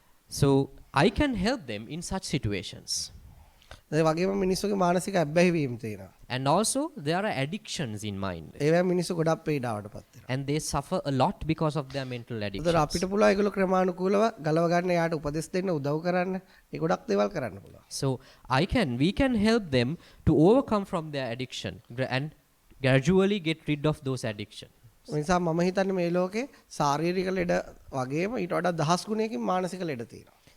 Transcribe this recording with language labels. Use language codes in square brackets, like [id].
[en] So I can help them in such situations. [si] ඒ වගේම මිනිස්සුගේ මානසික අබ්බැහි වීම තියෙනවා. [en] And also there are addictions in mind. [si] ඒවා මිනිස්සු ගොඩක් පීඩාවටපත් වෙනවා. [en] And they suffer a lot because of their mental ඒතර addictions. [si] අපිට පුළුවන් ඒගොල්ලෝ ක්‍රමානුකූලව ගලව ගන්න, යාට උපදෙස් දෙන්න, උදව් කරන්න. ඒ ගොඩක් දේවල් කරන්න පුළුවන්. [en] So we can help them to overcome from their addiction and gradually get rid of those addictions. [si] ඒ නිසා මම හිතන්නේ මේ ලෝකේ ශාරීරික ලෙඩ වගේම ඊට වඩා දහස් ගුණයකින් මානසික ලෙඩ තියෙනවා.